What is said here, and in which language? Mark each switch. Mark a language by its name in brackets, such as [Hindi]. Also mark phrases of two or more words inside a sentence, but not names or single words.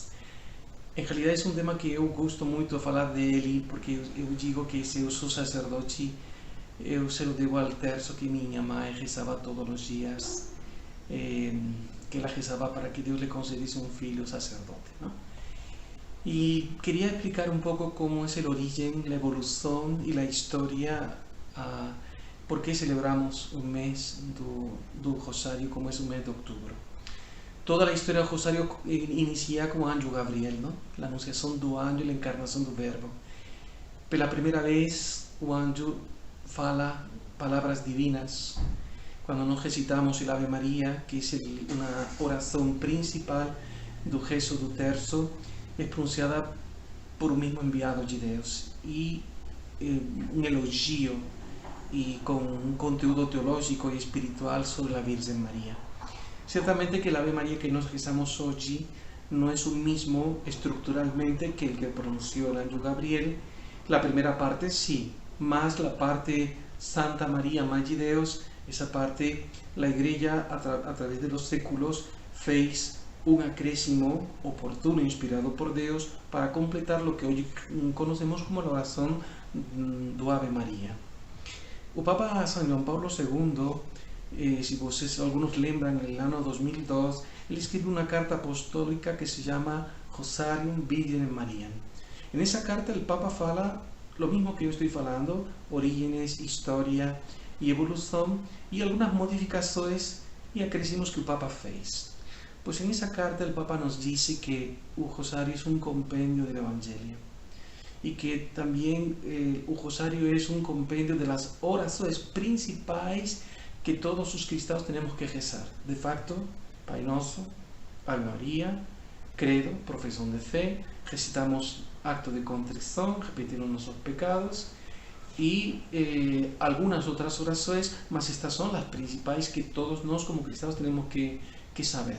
[Portuguese] Em realidade é um tema que eu gosto muito de falar dele porque eu digo que se eu sou sacerdote eu [Spanish] se lo [Portuguese] devo al terço que minha mãe rezava todos os dias, que ela rezava para que Deus lhe concedesse um filho sacerdote, não? [Spanish] Y quería explicar un poco cómo es el origen, la evolución y la historia, por qué celebramos un mes do Rosario como es un mes de octubre. [Portuguese] Toda a história do Rosário inicia com o anjo Gabriel, não? A anunciação do anjo e a encarnação do verbo. Pela primeira vez, o anjo fala palavras divinas. Quando nós recitamos o Ave Maria, que é uma oração principal do rezo do terço, é pronunciada por um mesmo enviado de Deus. E um elogio e com um conteúdo teológico e espiritual sobre a Virgem Maria. [Spanish] Ciertamente que el Ave María que nos rezamos hoy no es un mismo estructuralmente que el que pronunció el ángel Gabriel. La primera parte sí, más la parte Santa María, [Portuguese] Mãe de Deus, [Spanish] esa parte la Iglesia a través de los séculos fez un acréscimo oportuno, inspirado por Deus, para completar lo que hoy conocemos como la oración do Ave María. [Portuguese] O Papa San Juan Pablo II, se vocês alguns lembram, no ano 2002, ele escreveu uma carta apostólica que se chama Rosarium Virgem Maria. Nessa carta, o Papa fala lo mesmo que eu estou falando: orígenes, história e evolução, e algumas modificações e acrescimentos que o Papa fez. Pois nessa carta, o Papa nos diz que o Rosário é um compêndio do Evangelho [Spanish] y que también el rosario es un compendio de las oraciones principales que todos los cristianos tenemos que rezar. De facto, Pai Nosso, Ave María, Credo, profesión de fe, recitamos acto de contrición, repetimos nuestros pecados y algunas otras oraciones, mas estas son las principales que todos nos como cristianos tenemos que saber.